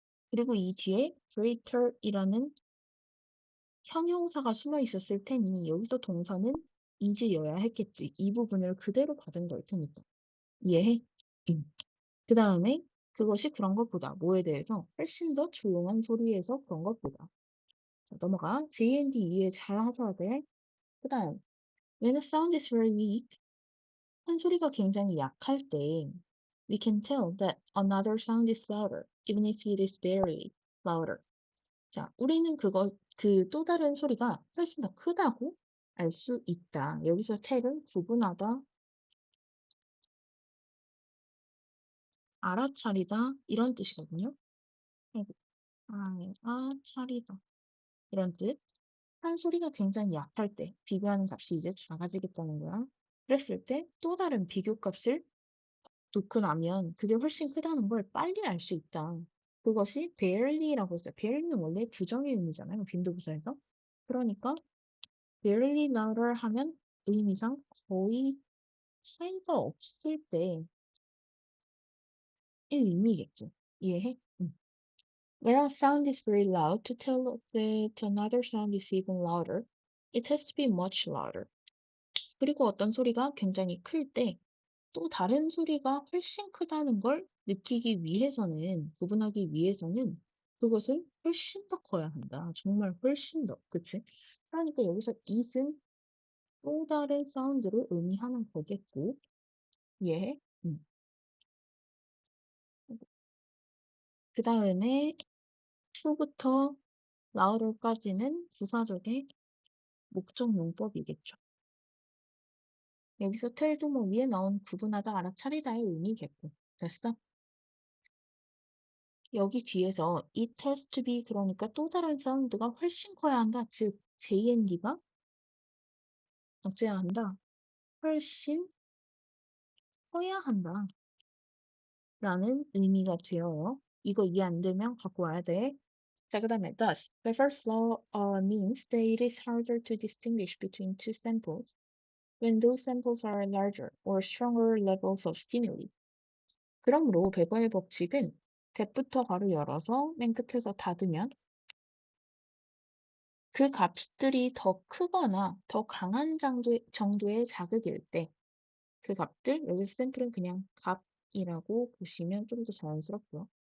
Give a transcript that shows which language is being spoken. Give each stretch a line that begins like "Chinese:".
Korean: 그리고 이 뒤에 greater이라는 형용사가 숨어 있었을 테니 여기서 동사는 is여야 했겠지. 이 부분을 그대로 받은 걸 테니까. 이해해? 그 다음에 그것이 그런 것보다 뭐에 대해서 훨씬 더 조용한 소리에서 그런 것보다. 자, 넘어가. JND 이해 잘 하셔야 돼. 그 다음
English: when a sound is very weak
Korean: 한 소리가 굉장히 약할 때
English: we can tell that another sound is louder even if it is barely louder.
Korean: 자, 우리는 그 또 다른 소리가 훨씬 더 크다고 알 수 있다. 여기서 tell은 구분하다, 알아차리다 이런 뜻이거든요. 아이고, 알아차리다 이런 뜻. 한 소리가 굉장히 약할 때 비교하는 값이 이제 작아지겠다는 거야. 그랬을 때 또 다른 비교값을 놓고 나면 그게 훨씬 크다는 걸 빨리 알 수 있다. 그것이 barely라고 했어요. barely는 원래 부정의 의미잖아요. 빈도부사에서. 그러니까 barely louder 하면 의미상 거의 차이가 없을 때의 의미겠지. 이해해? 응.
English: When a sound is very loud, to tell that another sound is even louder, it has to be much louder.
Korean: 그리고 어떤 소리가 굉장히 클 때 또 다른 소리가 훨씬 크다는 걸 느끼기 위해서는, 구분하기 위해서는 그것은 훨씬 더 커야 한다. 정말 훨씬 더. 그치? 그러니까 여기서 it은 또 다른 사운드를 의미하는 거겠고, 이해해? 그 다음에 to부터 louder까지는 부사적의 목적 용법이겠죠. 여기서 tell도 뭐 위에 나온 구분하다, 알아차리다의 의미겠고. 됐어? 여기 뒤에서 it has to be 그러니까 또 다른 사운드가 훨씬 커야 한다. 즉 JND가 어째야 한다. 훨씬 커야 한다. 라는 의미가 돼요. 이거 이해 안 되면 갖고 와야 돼. 자, 그 다음에
English: thus, the first law means that it is harder to distinguish between two samples when those samples are larger or stronger levels of stimuli.
Korean: 그러므로 베버의 법칙은 대부터 가로 열어서 맨 끝에서 닫으면 그 값들이 더 크거나 더 강한 정도의 자극일 때 그 값들, 여기서 샘플은 그냥 값이라고 보시면 좀 더 자연스럽고요.